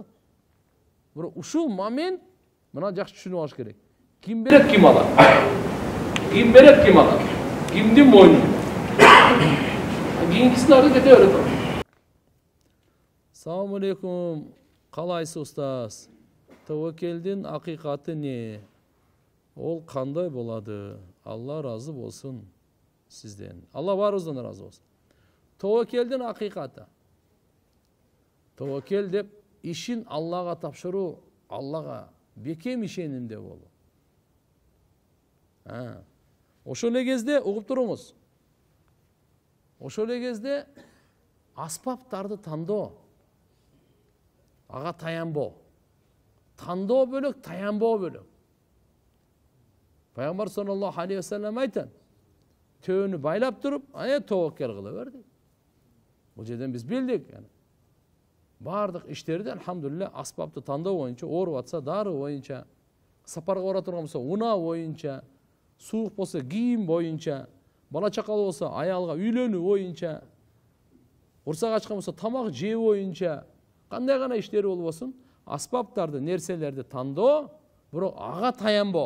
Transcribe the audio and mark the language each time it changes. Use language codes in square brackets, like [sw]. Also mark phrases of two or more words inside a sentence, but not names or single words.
[ky] Бирок ушул момент мына жакшы түшүнүп алыш керек. Ким берет, ким алат? Ким берет, ким алат? Кимдин мойну? Кийинкисин ары кете берет. [ar] السلام عليكم. [kk] Калайсыз устаз? Тавакелдин акыйкаты не? Ол кандай болады? [ky] Алла разы болсун сизден. Алла барыбыздан разы болсун. Тавакелдин акыйкаты. Тавакел деп ишин Аллага тапшыруу, Аллага бекем ишенимде болуу. Ошол эле кезде угуп туруңуз. Ошол эле кезде аспаптарды тандоо. Ага таянбоо. Тандоо бөлөк, таянбоо бөлөк. Пайгамбар [ar] صلى الله عليه وسلم [ky] айтат: "Төөнү байлап туруп, таваккел кыла бер" дейт. Бул жерден биз билдик. Бардык иштерди алхамдулилля аспапты тандоо боюнча, ооруп атса дары боюнча, сапарга бара турган болсо унаа боюнча, суук болсо кийим боюнча, бала чакалы болсо аялга үйлөнүү боюнча, урсак ачкан болсо тамак жөө боюнча, кандай гана иштери болбосун, аспаптарды, нерселерди тандоо, бирок ага таянбоо.